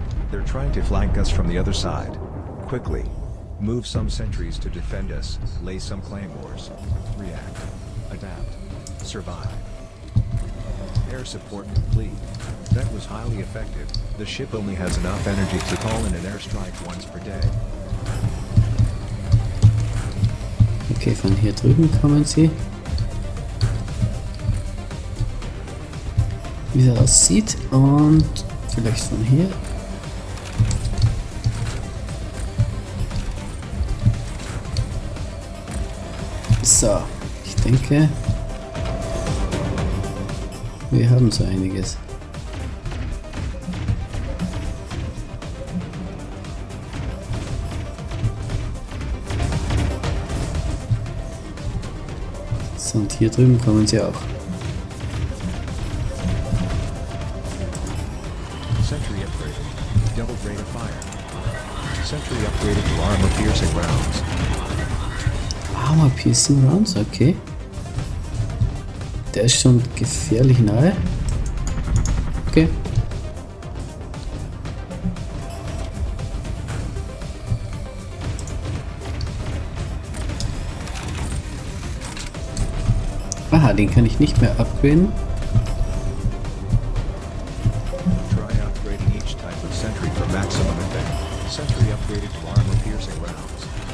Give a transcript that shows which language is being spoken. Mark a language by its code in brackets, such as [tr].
[en] They're trying to flank us from the other side. Quickly. Move some sentries to defend us. Lay some claymores. React. Adapt. Survive. Air support complete. That was highly effective. The ship only has enough energy to call in an airstrike once per day. [de] Okay, von hier drüben kommen sie. Wie es aussieht. Und vielleicht von hier. So, ich denke, wir haben so einiges. So, und hier drüben kommen sie auch. [en] Sentry upgraded. Double rate of fire. Sentry upgraded to armor-piercing rounds. Armor Piercing Rounds, okay. [de] Der ist schon gefährlich nahe. Okay. Aha, den kann ich nicht mehr upgraden. [en] Try upgrading each type of sentry for maximum effect. Sentry upgraded to armor-piercing rounds.